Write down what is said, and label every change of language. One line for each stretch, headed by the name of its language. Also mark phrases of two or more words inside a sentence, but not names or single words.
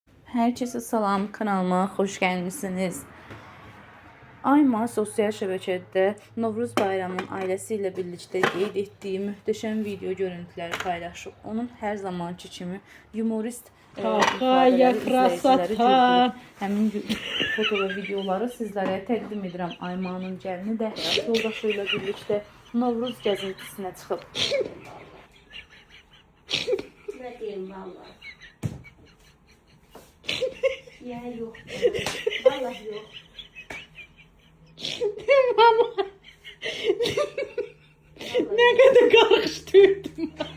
Turkish: Herkese salam, kanalıma hoş gelmişsiniz.
Azerbaijani: Ayma sosyal şəbəkədə Novruz bayramının ailəsi ilə birlikdə qeyd etdiyi möhtəşəm video görüntüləri paylaşıb. Onun hər zamanki kimi humorist ifadələri izləyiciləri güldürüb. Həmin foto və videoları sizlərə təqdim edirəm. Aymanın gəlini də həyat yoldaşı ilə birlikdə Novruz gəzintisinə çıxıb.
Turkish: Ne diyeyim valla. Ya yok. Vallahi yok. Mama. Ne kadar karıştırdım.